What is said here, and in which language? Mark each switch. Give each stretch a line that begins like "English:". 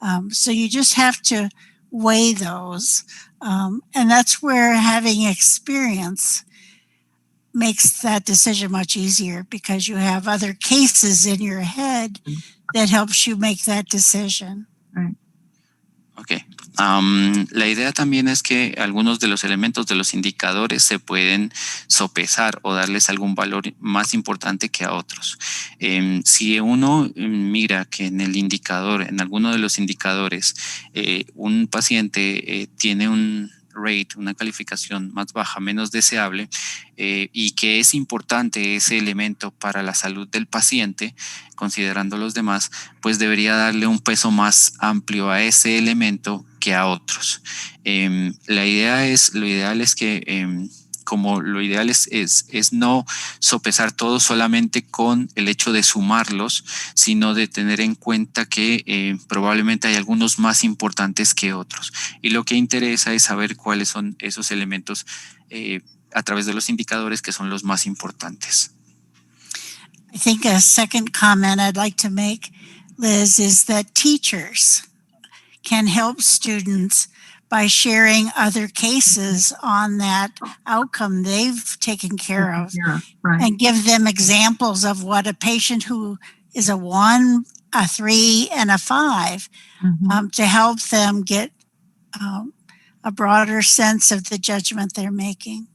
English: So you just have to weigh those. And that's where having experience makes that decision much easier, because you have other cases in your head that helps you make that decision. Right. Ok.
Spanish: La idea también es que algunos de los elementos de los indicadores se pueden sopesar o darles algún valor más importante que a otros. Si uno mira que en el indicador, en alguno de los indicadores, un paciente tiene un rate, una calificación más baja, menos deseable, y que es importante ese elemento para la salud del paciente, considerando los demás, pues debería darle un peso más amplio a ese elemento que a otros. Lo ideal es que como lo ideal es no sopesar todo solamente con el hecho de sumarlos, sino de tener en cuenta que probablemente hay algunos más importantes que otros. Y lo que interesa es saber cuáles son esos elementos a través de los indicadores que son los más importantes.
English: I think a second comment I'd like to make, Liz, is that teachers can help students by sharing other cases on that outcome they've taken care of, Right. and give them examples of what a patient who is a 1, a 3, and a 5 to help them get a broader sense of the judgment they're making.